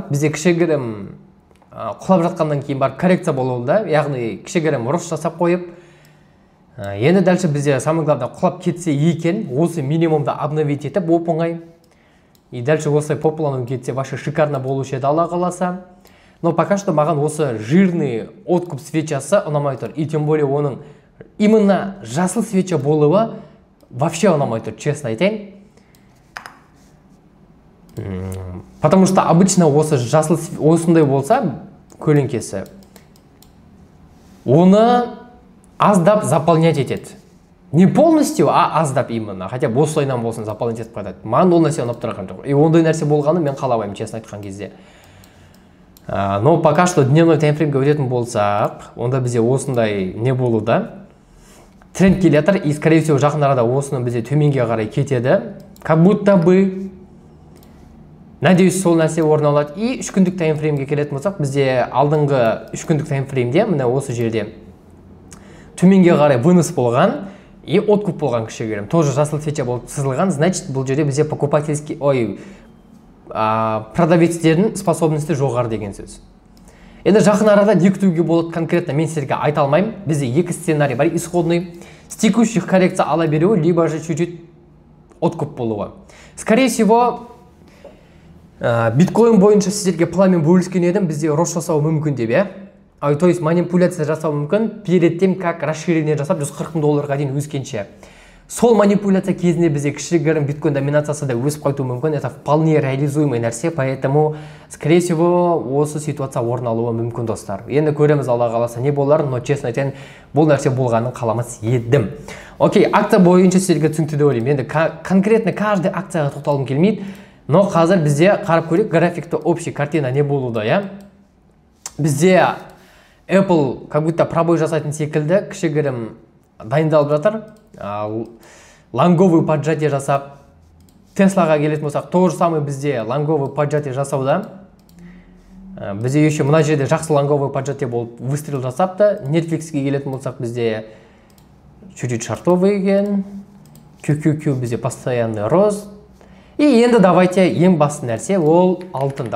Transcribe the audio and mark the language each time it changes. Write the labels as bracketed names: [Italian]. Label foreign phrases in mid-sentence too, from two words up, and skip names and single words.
[Kazakh] Бізде кішігірім құлап жатқаннан кейін бар коррекция болуында, яғни кішігірім рост жасап қойып. Енді дальше бізде [Russian] самое главное [Kazakh] құлап кетсе екен, осы минимумда обновить етіп оп-оңай. [Russian] И дальше [Kazakh] осылай [Russian] по плану [Kazakh] кетсе, [Russian] вообще шикарно [Kazakh] болушы еді, Алла қаласа. [Russian] Но пока что [Kazakh] маған осы [Russian] жирный откуп [Kazakh] свечасы ұнамай тұр. [Russian] И тем более [Kazakh] оның именно жасыл свеча болуы вообще ұнамай тұр, честно айтайын. [Russian] Потому что обычно [Kazakh] осы жасыл осындай болса, көлеңкесі, оны аздап заполнять етеді. [Russian] Не полностью, а [Kazakh] аздап именно. Хотя осылайынан болсын заполнять етіп қойдады. Маған ол нәрсе ұнап тұрған жоқ. И ондай нәрсе болғаны мен қаламаймын, честно айтқан кезде. [Russian] Но пока что дневной [Kazakh] таймфреймге өтетін болсақ, онда бізде осындай не болуда. Тренд келе жатыр, [Russian] и скорее всего [Kazakh] жақын арада осыны бізде төменге қарай кетеді. [Russian] Как будто бы, надеюсь, [Kazakh] сол нәрсе орын алады. И 3 күндік таймфреймге келетін болсақ, бізде алдыңғы 3 күндік таймфреймде, міне осы жерде төменге қарай вынос болған и откуп болған кішігірім. Тоже жасыл свеча болып сызылған, значит, бұл жерде бізде покупательский, продавецтердің способности жоғары деген сөз. Енді жақын арада не күтуге болады конкретно мен сіздерге айта алмаймын. Бізде 2 сценарий бар, [Russian] исходный, с текущих коррекция [Kazakh] ала беруі, [Russian] либо же чуть-чуть откуп болуы. Скорее всего, [Kazakh] биткоин бойынша сіздерге планмен бөліскен едім, бізде рост жасау мүмкін деп, [Russian] то есть манипуляция [Kazakh] жасау мүмкін [Russian] перед тем, как расширение [Kazakh] жасап $140 дейін өскенше. Сол манипуляция кезінде бізде кішігірім биткоин доминациясы да өсіп қайтуы мүмкін. [Russian] Это вполне реализуемый нәрсе, поэтому, скорее всего, [Kazakh] осы ситуация орын алуы мүмкін, достар. Енді көреміз, Алла қаласа не болар, но честно айтайын, бұл нәрсе болғанын қаламас едім. Окей, акция бойынша сіздерге түсінікті деп ойлаймын. Енді [Russian] конкретно каждый [Kazakh] акцияға тоқталғым келмейді, но қазір бізде қарап көрейік, графикті [Russian] общий картина [Kazakh] не болуда, Бізде Apple [Russian] как будто пробой [Kazakh] жасайтын секілді, кішігірім дайындалып жатыр. [Russian] Лонговый поджатие [Kazakh] жасап, Теслаға келетін болсақ, [Russian] то же самое [Kazakh] бізде [Russian] лонговый поджатие [Kazakh] жасауда. Бізде еще мына жерде жақсы [Russian] лонговый поджатие [Kazakh] болып выстрел жасапты. Netflixке келетін болсақ, бізде [Russian] чуть-чуть шартовый [Kazakh] екен. QQQ бізде [Russian] постоянный рост. [Kazakh] И енді давайте ең басты нәрсе ол алтын.